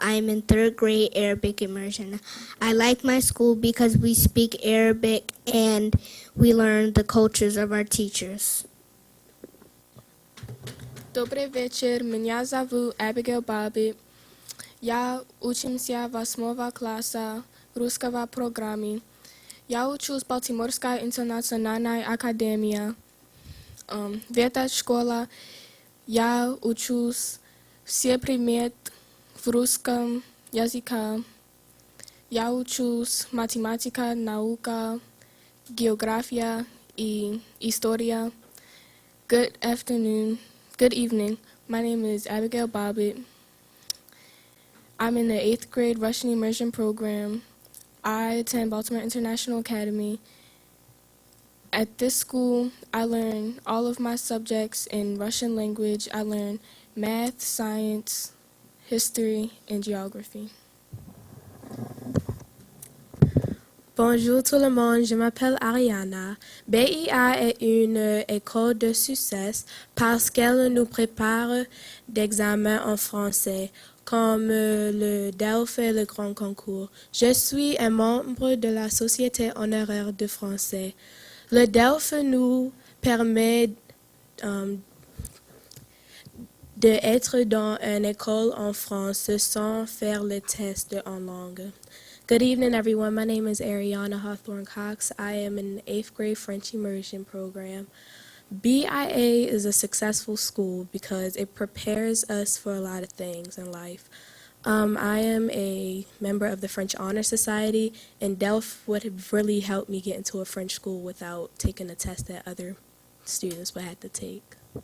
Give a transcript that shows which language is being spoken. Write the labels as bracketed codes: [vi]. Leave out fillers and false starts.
[en] I'm in 3rd grade Arabic immersion. I like my school because we speak Arabic and we learn the cultures of our teachers. [ru] Добрый вечер, меня зовут Abigail Bobbitt. Я учимся 8 класса русского программы. Я учусь в Балтиморской интернациональной академии. В этой школе я учусь все предметы в русском языке. Я учусь математика, наука, география и история. [en] Good afternoon. Good evening. My name is Abigail Bobbitt. I'm in the 8th grade Russian immersion program. I attend Baltimore International Academy. At this school, I learn all of my subjects in Russian language. I learn math, science, history, and geography. [fr] Bonjour tout le monde, je m'appelle Ariana. BIA est une école de succès parce qu'elle nous prépare d'examens en français, comme le DELF et le Grand Concours. Je suis un membre de la Société honoraire de français. Le DELF nous permet d'être dans une école en France sans faire les tests en langue. [en] Good evening, everyone. My name is Ariana Hawthorne Cox. I am in the 8th grade French immersion program. BIA is a successful school because it prepares us for a lot of things in life. I am a member of the French Honor Society, and DELF would have really helped me get into a French school without taking a test that other students would have to take.